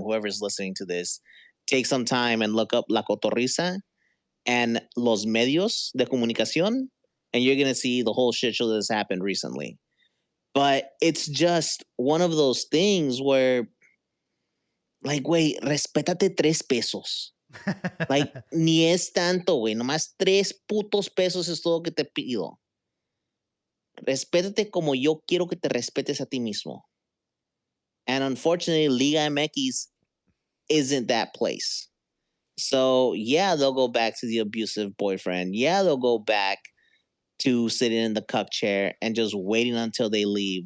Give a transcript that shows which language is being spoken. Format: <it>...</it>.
<en>Whoever's listening to this, take some time and look up La Cotorrisa and los medios de comunicación, and you're going to see the whole shit show that has happened recently. But it's just one of those things where, like, güey, respétate 3 pesos.</en> <es>Like, ni es tanto, güey. Nomás 3 putos pesos es todo que te pido. Respétate como yo quiero que te respetes a ti mismo.</es> <en>And unfortunately, Liga MX isn't that place. So, yeah, they'll go back to the abusive boyfriend. Yeah, they'll go back to sitting in the cuck chair and just waiting until they leave.</en>